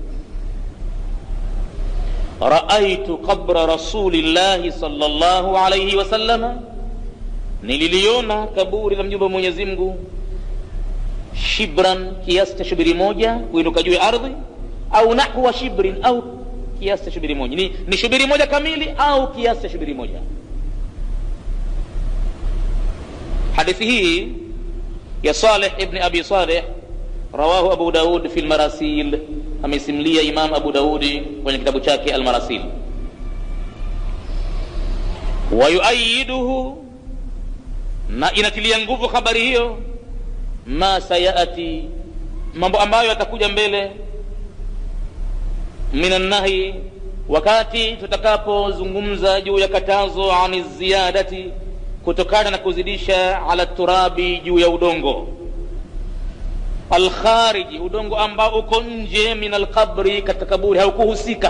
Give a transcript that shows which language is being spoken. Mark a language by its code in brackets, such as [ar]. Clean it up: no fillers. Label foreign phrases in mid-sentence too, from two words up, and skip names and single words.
[ar] رأيت قبر رسول الله صلى الله عليه وسلم, [sw] nililiona kaburi la mjumbe wa Mwenyezi Mungu, shibran, kiasi cha shubiri moja kuinuka juu ya ardhi, au [ar] نحو شبر, [sw] au kiasi cha shubiri moja. Ni shubiri moja kamili au kiasi cha shubiri moja. Hadithi hii ya Salih ibn Abi Salih [ar] رواه أبو داود في المراسيل, [sw] amesimlia Imam Abu Daudi kwenye kitabu chake al-Marasil. [ar] ويؤيده, [sw] na inatilia nguvu habari hiyo, [ar] ما سيأتي, [sw] mambo ambayo yatakuja mbele, [ar] من النهي, [sw] wakati tutakapozungumza juu ya katazo [ar] عن زيادة, [sw] kutokana na kuzidisha, [ar] على التراب, [sw] juu ya udongo, alkhariji, udongo ambao uko nje, [ar] من القبر, [sw] katika kaburi, haukuhusika.